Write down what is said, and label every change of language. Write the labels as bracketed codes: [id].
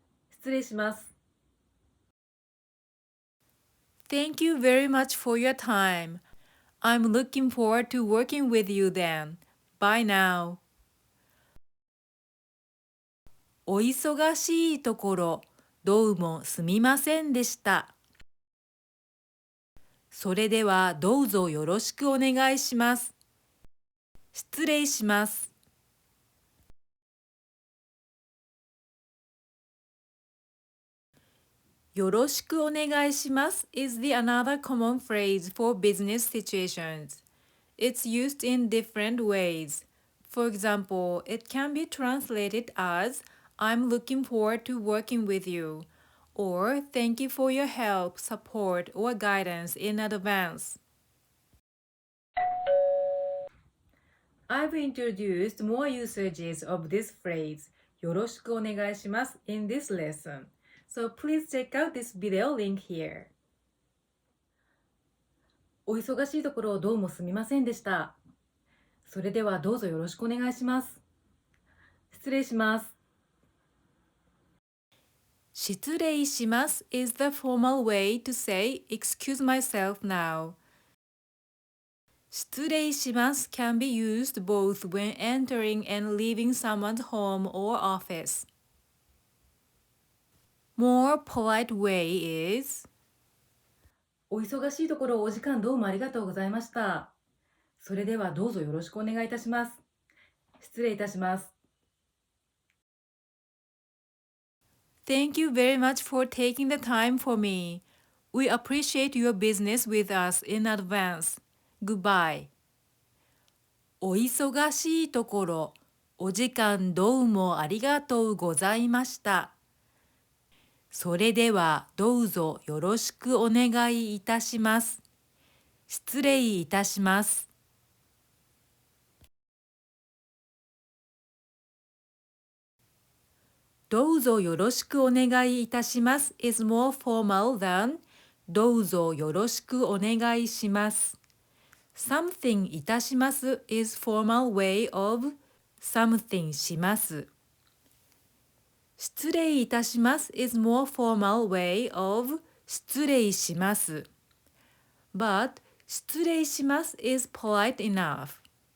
[ja] 失礼します。 [en] Thank you very much for your time. I'm looking forward to working with you then. Bye now. [ja] お忙しいところどうもすみませんでした。それではどうぞよろしくお願いします。失礼します。 [en] よろしくお願いします is the another common phrase for business situations. It's used in different ways. For example, it can be translated as I'm looking forward to working with you, or thank you for your help, support, or guidance in advance. I've introduced more usages of this phrase よろしくお願いします in this lesson. So please check out this video link here. [ja] お忙しいところどうもすみませんでした。それではどうぞよろしくお願いします。失礼します。 [en] 失礼します is the formal way to say excuse myself now. 失礼します can be used both when entering and leaving someone's home or office. More polite way is, [ja] お忙しいところお時間どうもありがとうございました。それではどうぞよろしくお願いいたします。失礼いたします。 [en] Thank you very much for taking the time for me. We appreciate your business with us in advance. Goodbye. [ja] お忙しいところ、お時間どうもありがとうございました。それではどうぞよろしくお願いいたします。失礼いたします。 [en] どうぞよろしくお願いいたします is more formal than どうぞよろしくお願いします。 something いたします is formal way of something します。失礼いたします is more formal way of 失礼します。 But 失礼します is polite enough.